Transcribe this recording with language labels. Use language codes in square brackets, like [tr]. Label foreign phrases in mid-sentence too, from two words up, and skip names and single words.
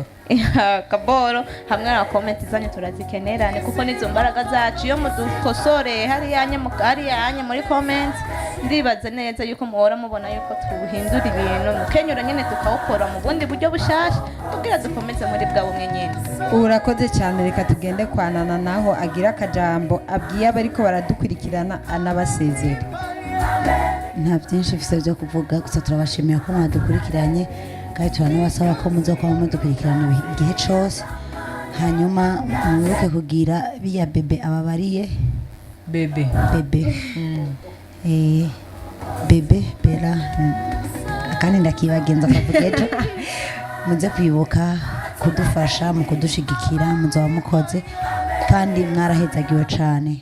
[rn] kaboro hamwe na comment zanyu turazikenerane kuko nizo mbaraga zacu iyo mudukosore hariya muri comment ndibaza neza yuko muhora mubona yuko tubuhindura ibintu mukenyura nyene tukawukora mu bundi buryo bushasha tugira dukomeze muri bwa bumwe nyene. Urakoze cyane, reka tugende kwanana naho agira akajambo abwiye abariko baradukurikirana anabasezera. Nta byinshi bifite byo kuvuga, gusa turabashimira ko mwadukurikiranye kandi turanabasaba ko muzokwama mudukurikirana igihe cyose. Hanyuma mwibuke kugira biya bebe ababariye bebe bebe bera kandi ndakibagenza akavugejo muze kwibuka kudufasha mu kudushigikira, muzaba mukoze kandi mwarahezagiwe cyane.